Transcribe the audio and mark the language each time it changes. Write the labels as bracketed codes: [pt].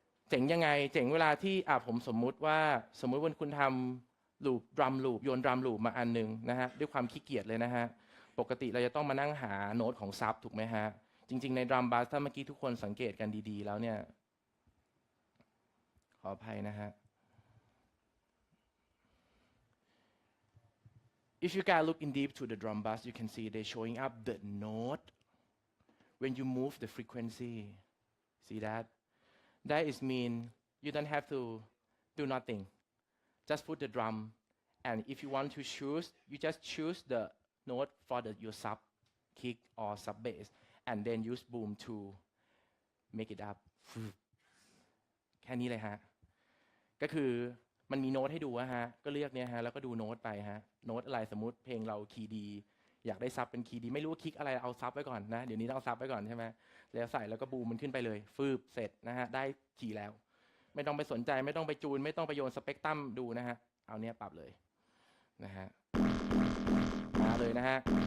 [th] เจ๋งยังไงเจ๋งเวลาที่ผมสมมุติว่าคุณทำลูปดรัมลูปโยนดรัมลูปมาอันนึงนะฮะด้วยความขี้เกียจเลยนะฮะปกติเราจะต้องมานั่งหาโน้ตของซับถูกไหมฮะจริงๆในดรัมบัสถ้าเมื่อกี้ทุกคนสังเกตกันดีๆแล้วเนี่ยขออภัยนะฮะ [en] If you guys look in deep to the drum bass, you can see they're showing up the note when you move the frequency. See that? That is mean you don't have to do nothing. Just put the drum, and if you want to choose, you just choose the note for your sub kick or sub bass, and then use boom to make it up. [th] แค่นี้เลยฮะก็คือ มันมีโน้ตให้ดูฮะก็เลือกเนี่ยฮะแล้วก็ดูโน้ตไปฮะโน้ตอะไรสมมุติเพลงเราคีย์ดีอยากได้ซับเป็นคีย์ดีไม่รู้ว่าคลิกอะไรเอาซับไว้ก่อนนะเดี๋ยวนี้ต้องเอาซับไว้ก่อนใช่ไหมแล้วใส่แล้วก็บูมมันขึ้นไปเลยฟืบเสร็จนะฮะได้คีย์แล้วไม่ต้องไปสนใจไม่ต้องไปจูนไม่ต้องไปโยนสเปกตรัมดูนะฮะเอาเนี้ยปรับเลยนะฮะมาเลยนะฮะ